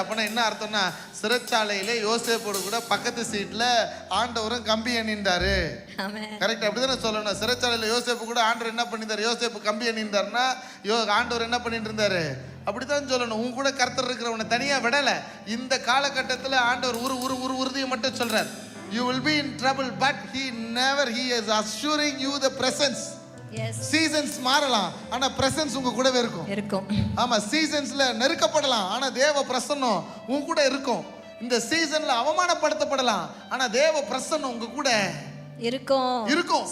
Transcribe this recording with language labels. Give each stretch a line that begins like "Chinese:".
Tamil: அப்பனா என்ன அர்த்தம்னா, சிறைச்சாலையில யோசேப்போடு கூட பக்கத்து சீட்ல ஆண்டவரும் கம்பி அணிந்தாரு. கரெக்ட், அப்படிதானே சொல்லணும். சிறைச்சாலையில யோசேப்பு கூட ஆண்டவர் என்ன பண்ணிருந்தாரு? யோசேப்பு கம்பி அணிந்தாருன்னா ஆண்டவர் என்ன பண்ணிட்டு இருந்தாரு? அப்படித்தான் சொல்லணும். உங்க கூட கர்த்தர் இருக்கிறவனை தனியா விடல. இந்த காலகட்டத்தில் ஆண்டவர் ஒரு உறுதியை மட்டும் சொல்றார்.
English: You will be in trouble, but he is assuring you the presence. Yes.
Tamil: Seasons மாறலாம், ஆனா பிரசன்ஸ் உங்க கூடவே இருக்கும். ஆமா, சீசன்ஸ்ல நெருக்கப்படலாம், ஆனா தேவ பிரசன்னம் உங்க கூட இருக்கும். இந்த சீசன்ல அவமானப்படுத்தப்படலாம், ஆனா தேவ பிரசன்னம் உங்க கூட இருக்கும்.